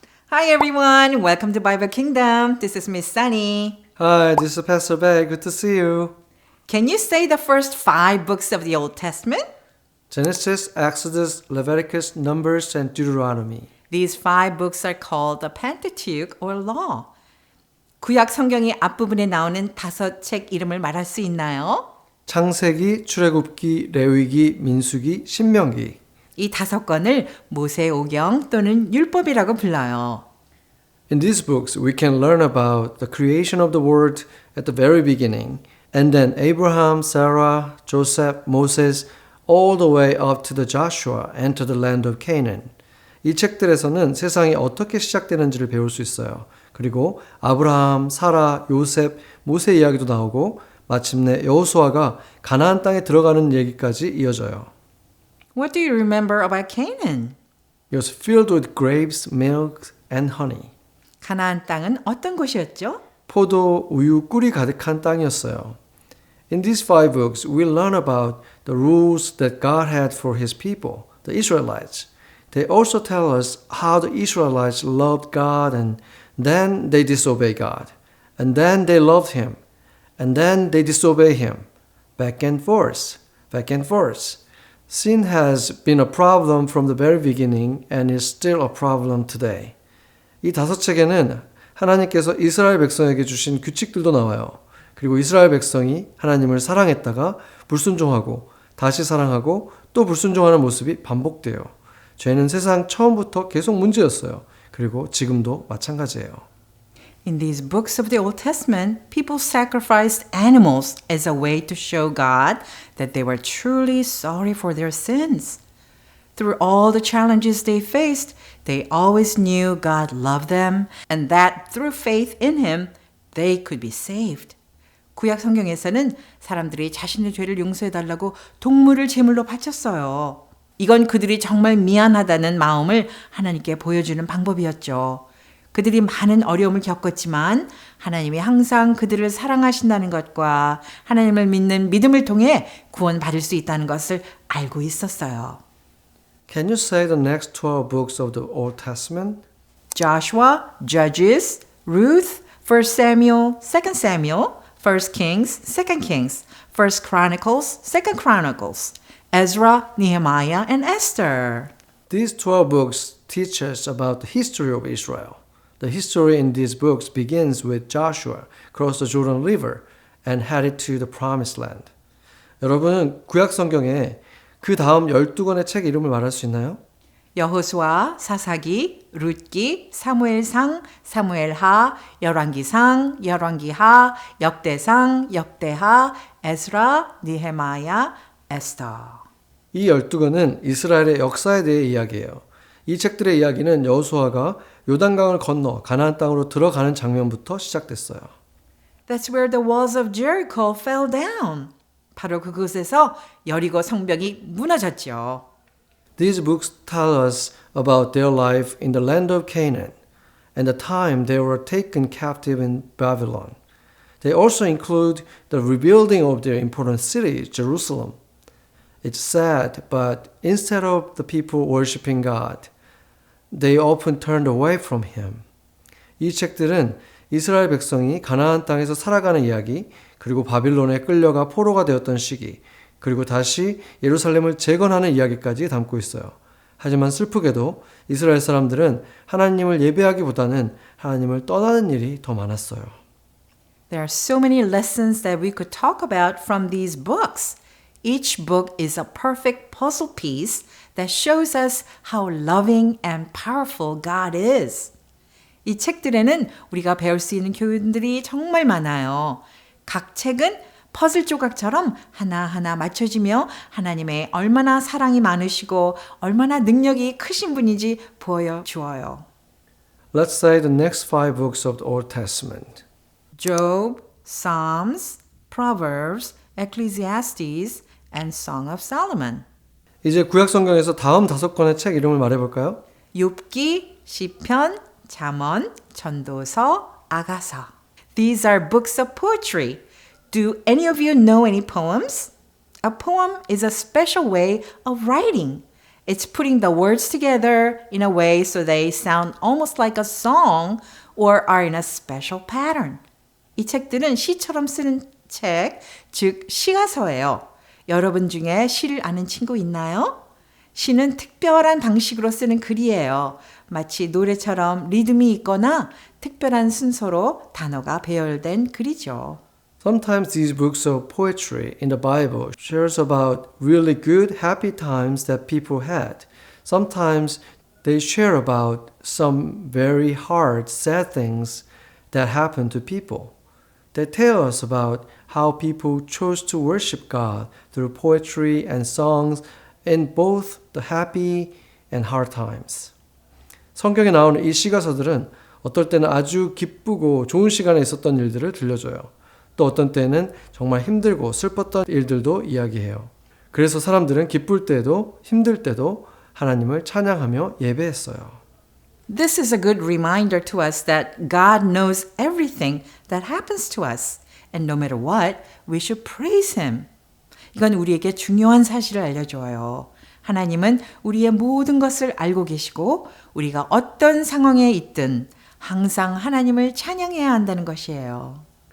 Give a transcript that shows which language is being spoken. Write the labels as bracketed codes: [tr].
[en] Hi everyone, welcome to Bible Kingdom. This is Miss Sunny. Hi, this is Pastor Beck. Good to see you. Can you say the first 5 books of the Old Testament? Genesis, Exodus, Leviticus, Numbers, and Deuteronomy. These 5 books are called the Pentateuch or Law. [ko] 구약 성경의 앞부분에 나오는 5책 이름을 말할 수 있나요? 창세기, 출애굽기, 레위기, 민수기, 신명기. 이 5권을 모세오경 또는 율법이라고 불러요. [en] In these books, we can learn about the creation of the world at the very beginning, and then Abraham, Sarah, Joseph, Moses, all the way up to the Joshua and to the land of Canaan. [ko] 이 책들에서는 세상이 어떻게 시작되는지를 배울 수 있어요. 그리고 아브라함, 사라, 요셉, 모세 이야기도 나오고 마침내 여호수아가 가나안 땅에 들어가는 얘기까지 이어져요. [en] What do you remember about Canaan? It was filled with grapes, milk, and honey. [ko] 가나안 땅은 어떤 곳이었죠? 포도, 우유, 꿀이 가득한 땅이었어요. [en] In these 5 books, we learn about the rules that God had for His people, the Israelites. They also tell us how the Israelites loved God and then they disobey God. And then they loved Him. And then they disobey Him. Back and forth, back and forth. Sin has been a problem from the very beginning and is still a problem today. [ko] 이 5책에는 하나님께서 이스라엘 백성에게 주신 규칙들도 나와요. 그리고 이스라엘 백성이 하나님을 사랑했다가 불순종하고 다시 사랑하고 또 불순종하는 모습이 반복돼요. 죄는 세상 처음부터 계속 문제였어요. 그리고 지금도 마찬가지예요. [en] In these books of the Old Testament, people sacrificed animals as a way to show God that they were truly sorry for their sins. Through all the challenges they faced, they always knew God loved them and that through faith in Him, they could be saved. [ko] 구약 성경에서는 사람들이 자신의 죄를 용서해달라고 동물을 제물로 바쳤어요. 이건 그들이 정말 미안하다는 마음을 하나님께 보여주는 방법이었죠. 그들이 많은 어려움을 겪었지만 하나님이 항상 그들을 사랑하신다는 것과 하나님을 믿는 믿음을 통해 구원받을 수 있다는 것을 알고 있었어요. [en] Can you say the next 12 books of the Old Testament? Joshua, Judges, Ruth, 1 Samuel, 2 Samuel, 1 Kings, 2 Kings, 1 Chronicles, 2 Chronicles, Ezra, Nehemiah, and Esther. These 12 books teach us about the history of Israel. The history in these books begins with Joshua crossed the Jordan River and headed to the Promised Land. [ko] 여러분은 구약 성경에 그 다음 12권의 책 이름을 말할 수 있나요? 여호수아, 사사기, 룻기, 사무엘상, 사무엘하, 열왕기상, 열왕기하, 역대상, 역대하, 에스라, 니헤마야, 에스더. 이 12권은 이스라엘의 역사에 대해 이야기해요. 이 책들의 이야기는 여호수아가 요단강을 건너 가나안 땅으로 들어가는 장면부터 시작됐어요. [en] That's where the walls of Jericho fell down. [ko] 바로 그곳에서 여리고 성벽이 무너졌죠. [en] These books tell us about their life in the land of Canaan and the time they were taken captive in Babylon. They also include the rebuilding of their important city, Jerusalem. It's sad, but instead of the people worshiping God, they often turned away from Him. [ko] 이 책들은 이스라엘 백성이 가나안 땅에서 살아가는 이야기, 그리고 바빌론에 끌려가 포로가 되었던 시기, 그리고 다시 예루살렘을 재건하는 이야기까지 담고 있어요. 하지만 슬프게도 이스라엘 사람들은 하나님을 예배하기보다는 하나님을 떠나는 일이 더 많았어요. [en] There are so many lessons that we could talk about from these books. Each book is a perfect puzzle piece that shows us how loving and powerful God is. [ko] 이 책들에는 우리가 배울 수 있는 교훈들이 정말 많아요. 각 책은 퍼즐 조각처럼 하나하나 맞춰지며 하나님의 얼마나 사랑이 많으시고 얼마나 능력이 크신 분인지 보여주어요. [en] Let's say the next 5 books of the Old Testament. Job, Psalms, Proverbs, Ecclesiastes, and Song of Solomon. [ko] 이제 구약 성경에서 다음 5권의 책 이름을 말해볼까요? 욥기, 시편, 잠언, 전도서, 아가서. [en] These are books of poetry. Do any of you know any poems? A poem is a special way of writing. It's putting the words together in a way so they sound almost like a song or are in a special pattern. [ko] 이 책들은 시처럼 쓰는 책, 즉 시가서예요. 여러분 중에 시를 아는 친구 있나요? 시는 특별한 방식으로 쓰는 글이에요. 마치 노래처럼 리듬이 있거나 특별한 순서로 단어가 배열된 글이죠. [en] Sometimes these books of poetry in the Bible shares about really good, happy times that people had. Sometimes they share about some very hard, sad things that happened to people. They tell us about how people chose to worship God through poetry and songs in both the happy and hard times. [ko] 성경에 나오는 이 시가서들은 어떨 때는 아주 기쁘고 좋은 시간에 있었던 일들을 들려줘요. 또 어떤 때는 정말 힘들고 슬펐던 일들도 이야기해요. 그래서 사람들은 기쁠 때도 힘들 때도 하나님을 찬양하며 예배했어요. [en] This is a good reminder to us that God knows everything that happens to us. And no matter what, we should praise Him. [ko] 이건 우리에게 중요한 사실을 알려줘요. 하나님은 우리의 모든 것을 알고 계시고 우리가 어떤 상황에 있든 항상 하나님을 찬양해야 한다는 것이에요.